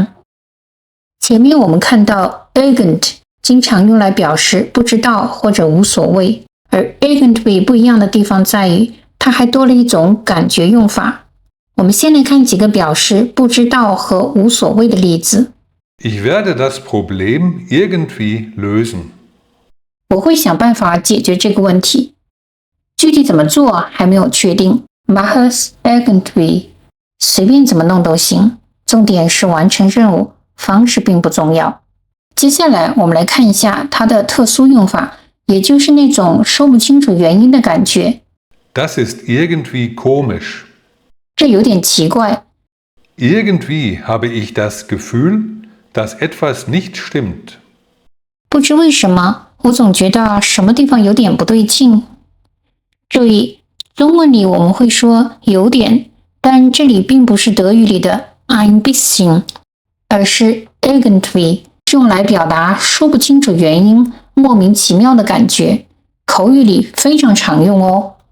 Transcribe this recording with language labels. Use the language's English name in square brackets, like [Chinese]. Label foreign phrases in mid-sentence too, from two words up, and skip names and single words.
[Chinese] 前面我們看到 urgent 經常用來表示不知道或者無所謂，而 urgently 不一樣的地方在於它還多了一種感覺用法。我們先來看幾個表示不知道和無所謂的例子。 [German] Ich werde das Problem irgendwie lösen. [Chinese] 我會想辦法解決這個問題。具體怎麼做還沒有確定。 [German] Mach es irgendwie， [Chinese] 隨便怎麼弄都行，重點是完成任務，方式並不重要。接下來我們來看一下它的特殊用法，也就是那種說不清楚原因的感覺。 [German] Das ist irgendwie komisch. [Chinese] 這有點奇怪。 [German] Irgendwie habe ich das Gefühl, dass etwas nicht stimmt. [Chinese] 不知為什麼，我總覺得什麼地方有點不對勁。注意，中文裡我們會說有點，但這裡並不是德語裡的 [German] ein bisschen， [Chinese] 而是 irgendwie， 用來表達說不清楚原因、莫名其妙的感覺，口語裡非常常用哦。